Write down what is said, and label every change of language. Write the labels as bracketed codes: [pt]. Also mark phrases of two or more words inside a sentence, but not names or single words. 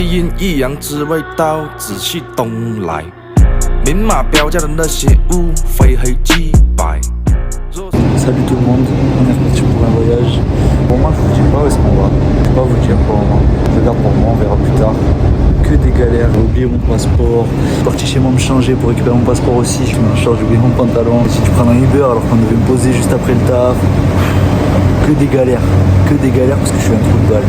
[zh] 因一样只味道，仔细东来。明码标价的那些物，非黑即白。 [fr] Salut tout le monde, on est reparti pour un voyage. Pour moi, je vous dis pas où est-ce qu'on va. Je peux pas vous dire pour le moment. Je garde pour moi, on verra plus tard. Que des galères, j'ai oublié mon passeport. Je suis parti chez moi me changer pour récupérer mon passeport aussi. Je me change, j'ai oublié mon pantalon. J'ai dû prendre un Uber alors qu'on devait me poser juste après le taf. Que des galères parce que je suis un trou de balle.